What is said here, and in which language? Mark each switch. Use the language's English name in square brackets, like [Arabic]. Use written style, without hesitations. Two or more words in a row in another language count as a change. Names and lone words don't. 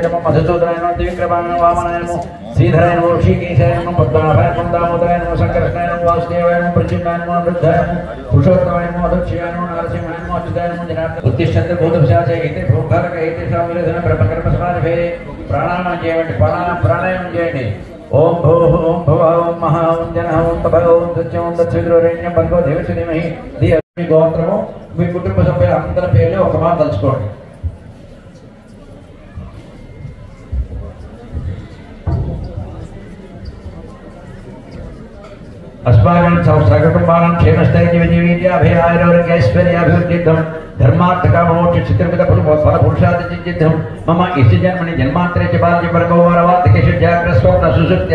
[Sanskrit] नमः मधुसूदनाय नमः त्रिविक्रमाय वामनाय नमः श्रीधराय नमः ऋषिकेशाय नमः पद्मनाभाय नमः दामोदराय नमः संकर्षणाय नमः वासुदेवाय नमः प्रद्युम्नाय नमः वृद्धाय नमः पुरुषोत्तमाय नमः अधोक्षयाय नमः नारसिंहाय नमः अच्युताय नमः जनार्दनाय उत्तिष्ठन्ते भूतपिशाचैः एते भूभारक एते सामवेदना ब्रह्मकर्मसमारभे प्राणायामं [Telugu] చేయండి ప్రాణాయామం చేయండి [Sanskrit] ओम भूः ओम भुवः ओम महा ओम जनः ओम तपः ओम सत्यं ओम दत्सवितुर्वरेण्यं भर्गो देवस्य धीमहि धियो [Telugu] మీ గోత్రము మీ కుటుంబ సభ్యుల అందరి పేర్లు ఒక మాట తలుచుకోండి. [Sanskrit] अस्माकं सकुटुम्बानां क्षेमस्थैर्यविजयवीर्याभयारोग्यैश्वर्याभिवृद्धिर्थं धर्मार्थकाममोक्ष चित्रपित फलपुरुषादिसिद्धिर्थं मम इष्टजन्मनि जन्मान्तरे च बाल्यपर्गोवारवार्तिकेषु जाग्रस्वप्न सुषुप्ति